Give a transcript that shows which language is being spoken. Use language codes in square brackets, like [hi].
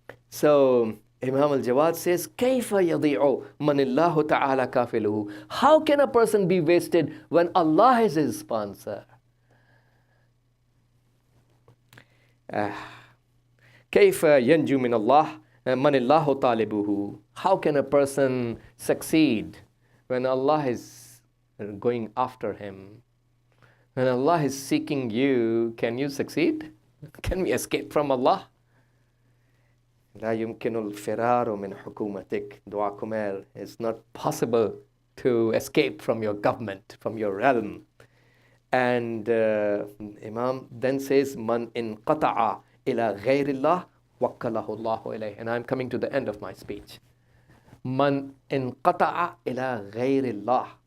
[en] So Imam al-Jawad says, [ar] كَيْفَ يَضِيعُ مَنِ اللَّهُ تَعَالَى كَافِلُهُ. [en] How can a person be wasted when Allah is his sponsor? [ar] كَيْفَ يَنْجُو مِنَ اللَّهِ مَنِ اللَّهُ طَالِبُهُ. [en] How can a person succeed when Allah is going after him? When Allah is seeking you, can you succeed? Can we escape from Allah? [ar] لا يمكن الفرار من حكومتك. [en] Dua Kumail. It's not possible to escape from your government, from your realm. And Imam then says, [ar] Man inqata'a ila ghayrillah wakkalahu Allahu ilayh. [en] And I'm coming to the end of my speech. [ar] Man inqata'a ila ghayrillah.